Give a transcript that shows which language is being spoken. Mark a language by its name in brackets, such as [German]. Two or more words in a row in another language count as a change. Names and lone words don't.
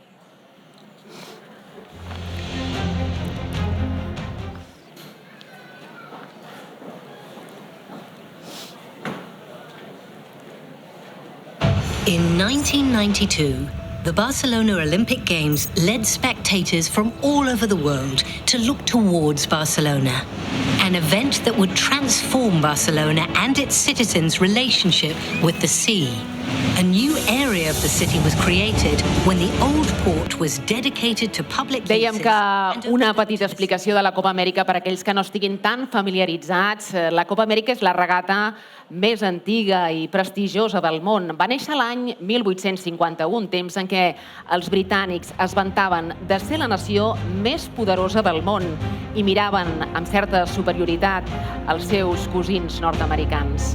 [English] In 1992, the Barcelona Olympic Games led spectators from all over the world to look towards Barcelona, an event that would transform Barcelona and its citizens' relationship with the sea. A new area of the city was created when the old port was dedicated to public uses. [Catalan] Dèiem que una petita explicació de la Copa Amèrica per a aquells que no estiguin tan familiaritzats. La Copa Amèrica és la regata més antiga i prestigiosa del món. Va néixer l'any 1851, temps en què els britànics es vantaven de ser la nació més poderosa del món i miraven amb certa superioritat els seus cosins nord-americans.